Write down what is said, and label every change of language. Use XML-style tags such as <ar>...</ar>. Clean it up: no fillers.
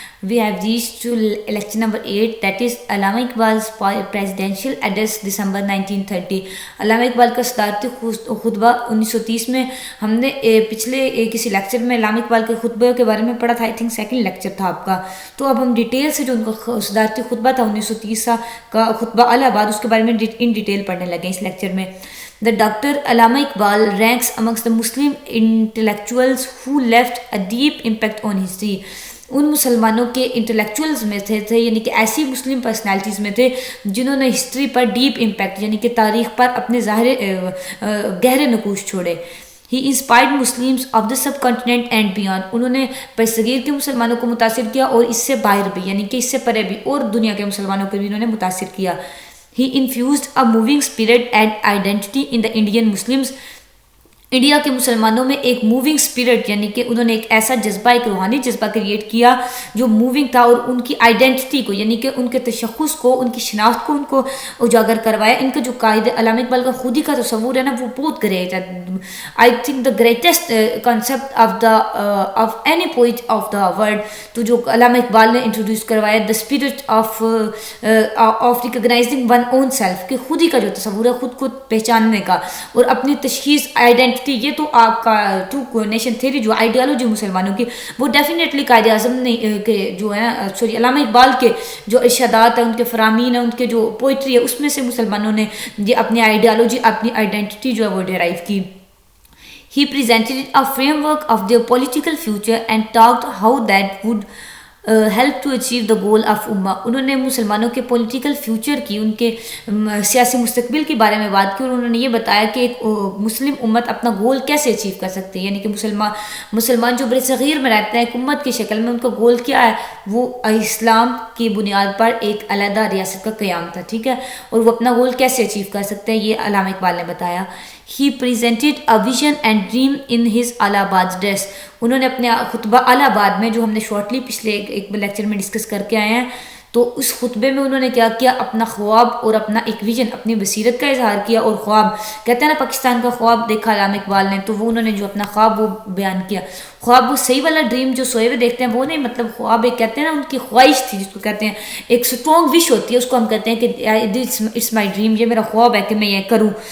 <en>We have reached to lecture number 8, that is Allama Iqbal's presidential address December 1930.</en> <ur>علامہ اقبال کا صدارتی خطبہ 1930 میں. ہم نے پچھلے کسی لیکچر میں علامہ اقبال کے خطبے کے بارے میں پڑھا تھا.</ur> <en>I think</en> <ur>سیکنڈ لیکچر تھا آپ کا. تو اب ہم ڈیٹیل سے جو ان کا صدارتی خطبہ تھا 1930 کا خطبہ الہ آباد، اس کے بارے میں ان ڈیٹیل پڑھنے لگے اس لیکچر میں.</ur> <en>The Dr. Allama Iqbal ranks amongst the Muslim intellectuals who left a deep impact on history.</en> <ur>ان مسلمانوں کے انٹلیکچوئلز میں تھے یعنی کہ ایسی مسلم پرسنالٹیز میں تھے جنہوں نے ہسٹری پر ڈیپ امپیکٹ یعنی کہ تاریخ پر اپنے گہرے نقوش چھوڑے.</ur> <en>He inspired Muslims of the subcontinent and beyond.</en> <ur>انہوں نے برصغیر کے مسلمانوں کو متاثر کیا اور اس سے باہر بھی یعنی کہ اس سے پرے بھی اور دنیا کے مسلمانوں کو بھی انہوں نے متاثر کیا.</ur> <en>He infused a moving spirit and identity in the Indian Muslims.</en> <ur>India کے مسلمانوں میں ایک موونگ اسپرٹ یعنی کہ انہوں نے ایک ایسا جذبہ، ایک روحانی جذبہ کریٹ کیا جو موونگ تھا، اور ان کی آئیڈینٹی کو یعنی کہ ان کے تشخص کو، ان کی شناخت کو ان کو اجاگر کروایا. ان کا جو قائد علامہ اقبال کا خود ہی کا تصور ہے نا، وہ بہت گریٹ ہے.</ur> <en>I think the greatest concept of any poet of the world.</en> <ur>تو جو علامہ اقبال نے انٹروڈیوس کروایا</ur> <en>the spirit of recognising one own self,</en> <ur>کہ خود ہی کا جو تصور ہے، خود کو پہچاننے کا اور اپنی تشخیص، آئیڈینٹی. یہ تو آپ کا ٹرو نیشن تھیوری جو آئیڈیالوجی مسلمانوں کی، وہ ڈیفینیٹلی قائد اعظم نے کہ جو ہے علامہ اقبال کے جو ارشادات ہیں، ان کے فرامین ہیں، ان کے جو پوئٹری ہے، اس میں سے مسلمانوں نے یہ اپنی آئیڈیالوجی، اپنی آئیڈینٹی جو ہے وہ ڈیرائیو کی.</ur> <en>He presented a framework of their political future and talked how that would help to achieve the goal of Ummah.</en> <ur>انہوں نے مسلمانوں کے پولیٹیکل فیوچر کی، ان کے سیاسی مستقبل کے بارے میں بات کی، اور انہوں نے یہ بتایا کہ ایک مسلم امت اپنا گول کیسے اچیو کر سکتی ہے. یعنی کہ مسلمان جو برصغیر میں رہتے ہیں ایک امت کی شکل میں، ان کا گول کیا ہے؟ وہ اسلام کی بنیاد پر ایک علیحدہ ریاست کا قیام تھا. ٹھیک ہے، اور وہ اپنا گول کیسے اچیو کر سکتے ہیں، یہ علامہ اقبال نے بتایا.</ur> <en>He presented a vision and dream in his Allahabad address.</en> <ur>انہوں نے اپنے خطبہ الہ آباد میں، جو ہم نے شارٹلی پچھلے ایک لیکچر میں ڈسکس کر کے آئے ہیں، تو اس خطبے میں انہوں نے کیا کیا؟ اپنا خواب اور اپنا ایک ویژن، اپنی بصیرت کا اظہار کیا. اور خواب کہتے ہیں نا، پاکستان کا خواب دیکھا علامہ اقبال نے، تو وہ انہوں نے جو اپنا خواب وہ بیان کیا. خواب وہ صحیح والا ڈریم جو سوئے ہوئے دیکھتے ہیں وہ نہیں، مطلب خواب ایک کہتے ہیں نا ان کی خواہش تھی، جس کو کہتے ہیں ایک اسٹرانگ وش ہوتی ہے، اس کو ہم کہتے ہیں کہ</ur> <en>it's my dream,</en> <ur>یہ میرا خواب ہے کہ میں یہ کروں.</ur>